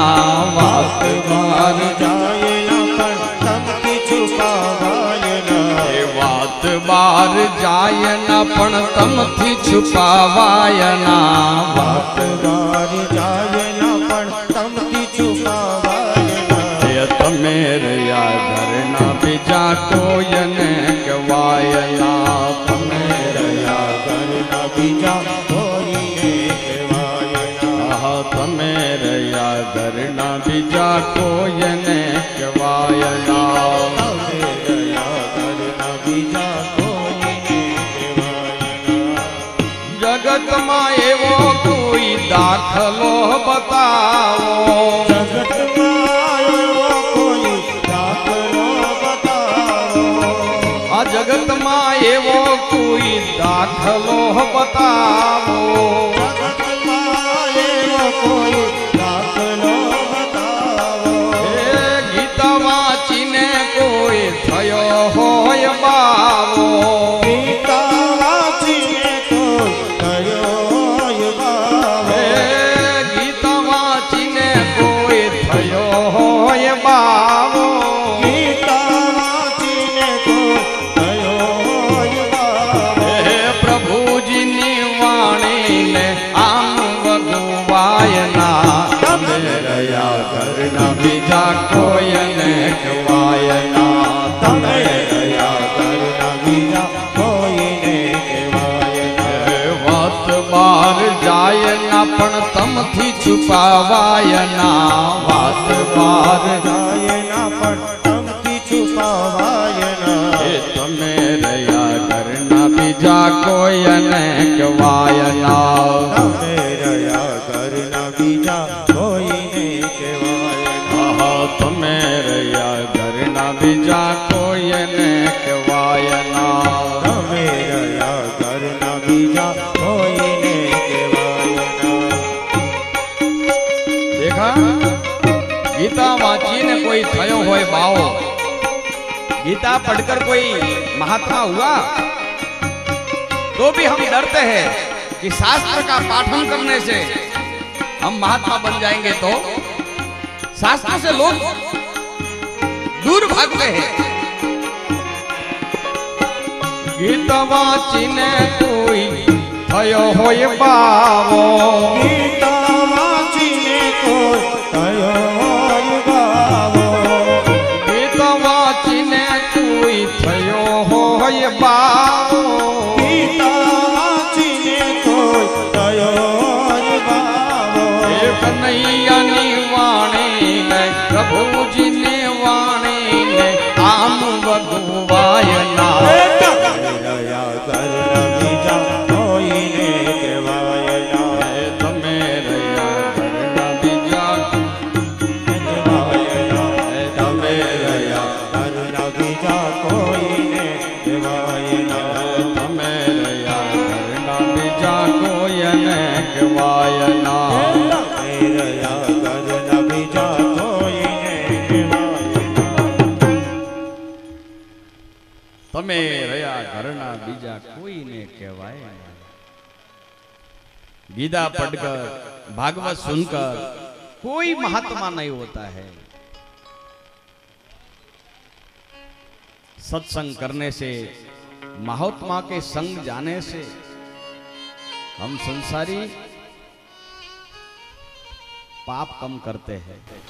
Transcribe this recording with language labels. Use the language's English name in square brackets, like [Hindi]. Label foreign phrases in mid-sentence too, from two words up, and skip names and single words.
[Gujarati] વાત બાર જાય ના પણ તમથી છુપાવાય ના। વાત બાર જાય ના પણ તમથી છુપાવાય ના। વાત બાર જાય ના પણ તમથી છુપાવાય ના। તમે રયા ઘરના બીજા કોઈને કહેવાય ના। તમે રયા ઘરના બીજા કોઈને કહેવાય ના। તમે રયા ઘરના બીજા કોઈને કહેવાય ના। તમે રયા ઘરના બીજા કોઈને કહેવાય ના। જગત મેં એવો કોઈ દાખલો બતાઓ। જગત મેં એવો કોઈ દાખલો બતાઓ। આ જગત મેં એવો કોઈ દાખલો બતાઓ। જગત મેં એવો કોઈ દાખલો બતાઓ। ગીતા વાંચીને કોઈ થયો હોય બાવો। ગીતા વાંચીને કોઈ થયો હોય બાવો। ગીતા વાંચીને કોઈ થયો હોય બાવો। ગીતા વાંચીને કોઈ થયો હોય બાવો। પ્રભુજી ની વાણી ને આમ વગુવાય ના। તમે રયા ઘરના બીજા કોઈને કહેવાય ના। તમે રયા ઘરના બીજા કોઈને કહેવાય ના। વાત બાર જાય ના પણ તમથી છુપાવાય ના। વાત બાર જાય ના પણ તમથી છુપાવાય ના। તમે રયા ઘરના બીજા કોઈને કહેવાય ના। તમે રયા ઘરના બીજા કોઈને કહેવાય ના। તમે રયા ઘરના બીજા કોઈને કહેવાય ના। તમે રયા ઘરના બીજા કોઈને કહેવાય ના। દેખા, ગીતા વાંચીને કોઈ થયો હોય બાવો। [Hindi] गीता पढ़कर कोई महात्मा हुआ तो भी हम डरते हैं कि शास्त्र का पाठन करने से हम महात्मा बन जाएंगे, तो शास्त्र से लोग दूर भागते हैं। [Gujarati] ગીતા વાંચીને કોઈ થયો હોય બાવો। ગીતા વાંચીને કોઈ થયો હોય બાવો। ગીતા વાંચીને કોઈ થયો હોય બાવો। ગીતા વાંચીને કોઈ થયો હોય બાવો। કન્હૈયા ની વાણી ને પ્રભુજી ને વાણી ને આમ વગુવાય ના। રયા ઘરના બીજા કોઈને કહેવાય ના। તમે રયા ઘરના બીજા કહેવાય ના। તમે રયા ઘરના બીજા કોઈને કહેવાય ના। તમે રયા ઘરના બીજા કોઈને કહેવાય ના। તમે રયા ઘરના બીજા કોઈને કહેવાય ના। તમે રયા ઘરના બીજા કોઈ ને કહવાએ। [Hindi] गीता पढ़कर भागवत सुनकर कोई महात्मा नहीं होता है। सत्संग करने से, महात्मा के संग जाने से हम संसारी पाप कम करते हैं।